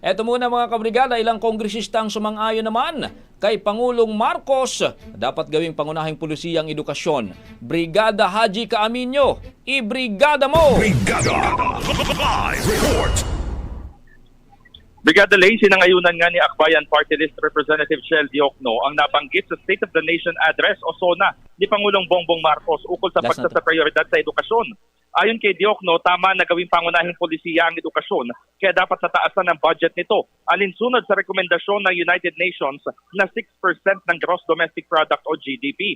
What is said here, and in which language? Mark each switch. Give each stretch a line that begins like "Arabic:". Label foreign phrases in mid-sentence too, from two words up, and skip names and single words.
Filipino: Eto muna mga kabrigada, ilang kongresista ang sumang-ayon naman kay Pangulong Marcos dapat gawing pangunahing pulisiyang edukasyon. Brigada Haji Caaminio, ibrigada mo! Brigada Live Report. Brigada Lay, sinangayunan nga ni Akbayan
English: Party List
Filipino: Representative Shell Diokno ang nabanggit sa
English: State of the Nation Address
Filipino: o SONA ni Pangulong Bongbong Marcos ukol sa pagsasaprioridad sa edukasyon. Ayon kay Diokno, tama na gawing pangunahing polisiya ang edukasyon kaya dapat sa taasan ng budget nito. Alinsunod sa rekomendasyon ng United Nations na 6% ng
English: Gross Domestic Product
Filipino: o GDP.